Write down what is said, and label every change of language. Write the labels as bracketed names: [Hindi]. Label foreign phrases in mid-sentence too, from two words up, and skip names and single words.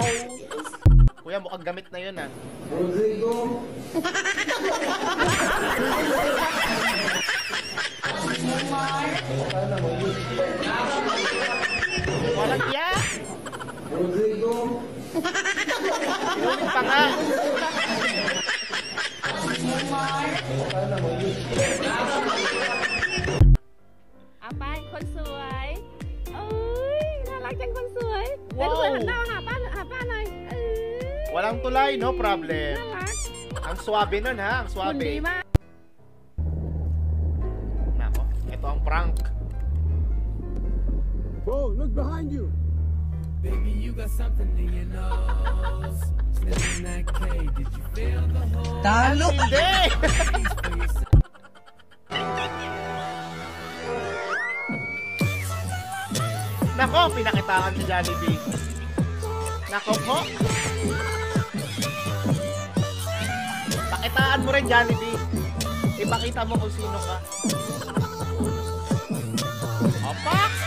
[Filipino] Kuya, mukhang gamit na yun, ah. Rodrigo! Walang iya. Rodrigo! Inulit pa nga. Apa? [Thai] คนสวยเอ้ยน่ารักจังคนสวย Wow. แต่ด้วยหันหน้าหาป้าหน่อยเอ้ย [Filipino] Walang tulay, [English] no problem. [Thai] น่ารัก [Filipino] Ang swabe nun, ha? Ang [Thai] หุ่นดี [Filipino] swabe. [Thai] มาก [Filipino] Nako, ito ang prank. [English] Whoa, look behind you! Baby, you got something in your nose. Sniffing that K, did you feel the whole [Filipino] Talo! Hindi! [English] piece for yourself? [Filipino] Nako, pinakitaan si Jollibee. Nako po. Pakitaan mo rin, Jollibee. Ipakita mo kung sino ka. Opa!